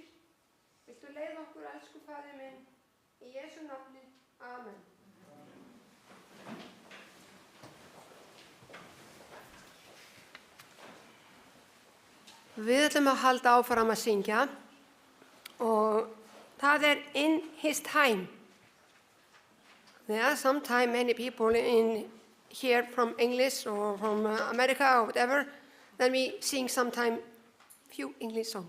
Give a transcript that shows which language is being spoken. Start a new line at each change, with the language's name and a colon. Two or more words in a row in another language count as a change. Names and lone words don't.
Icelandic: Viltu leiða okkur, elsku Faðir minn, í Jesú nafni. Amen. Við ætlum að halda áfram að syngja og það In His Time.
English: There are sometimes many people here from English or from America or whatever, then we sing sometimes few English songs.